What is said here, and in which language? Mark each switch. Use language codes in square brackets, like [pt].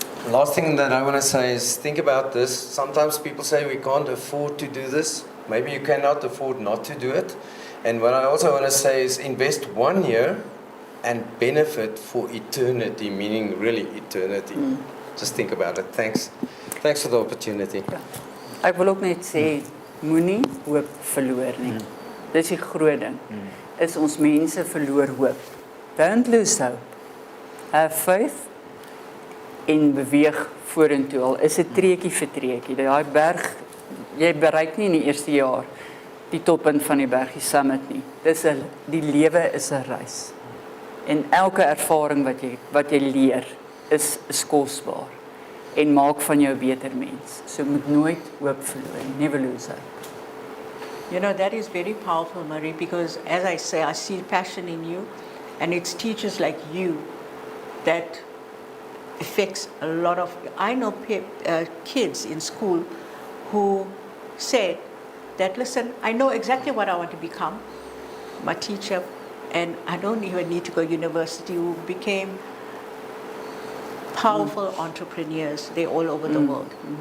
[en] Last thing that I want to say is think about this. Sometimes people say we can't afford to do this. Maybe you cannot afford not to do it. And what I also want to say is invest 1 year and benefit for eternity, meaning really eternity. Just think about it. Thanks. Thanks for the opportunity. [af] Ja. Ek wil ook net sê moenie hoop verloor nie. Dis die groot ding. Is ons mense verloor hoop. [en] Don't lose hope. Have faith [af] en beweeg vorentoe. Al is dit treetjie vir treetjie. Daai berg jy bereik nie in die eerste jaar die toppunt van die berg, die summit nie. Die lewe is 'n reis. En elke ervaring wat jy leer is kosbaar en maak van jou 'n beter mens. So moet nooit hoop verloor nie. [en] Never lose hope. You know, that is very powerful, Marie, because as I say, I see passion in you, and it's teachers like you that affects a lot of, I know kids in school who said that, listen, I know exactly what I want to become, my teacher, and I don't even need to go to university, who became powerful entrepreneurs. They're all over the world.